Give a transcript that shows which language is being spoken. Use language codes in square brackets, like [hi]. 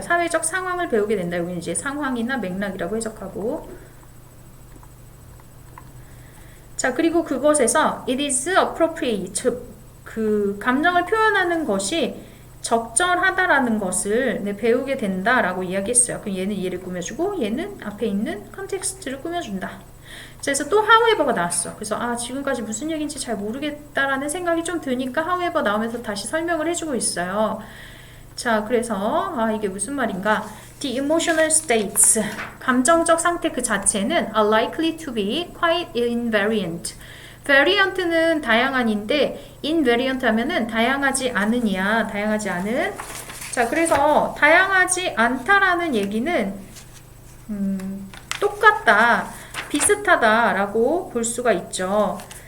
[ko] 사회적 상황을 배우게 된다. 여기는 이제 상황이나 맥락이라고 해석하고, 자, 그리고 그것에서 [en] it is appropriate, [ko] 그 감정을 표현하는 것이 적절하다라는 것을 배우게 된다라고 이야기했어요. 그럼 얘는 얘를 꾸며주고 얘는 앞에 있는 컨텍스트를 꾸며준다. 그래서 또 however가 나왔어. 그래서 지금까지 무슨 얘기인지 잘 모르겠다라는 생각이 좀 드니까 however 나오면서 다시 설명을 해주고 있어요. 자, 그래서 이게 무슨 말인가? [en] The emotional states, [ko] 감정적 상태 그 자체는 [en] are likely to be quite invariant. [ko] variant는 다양한인데 invariant 하면은 다양하지 않은 자, 그래서 다양하지 않다라는 얘기는 똑같다, 비슷하다라고 볼 수가 있죠.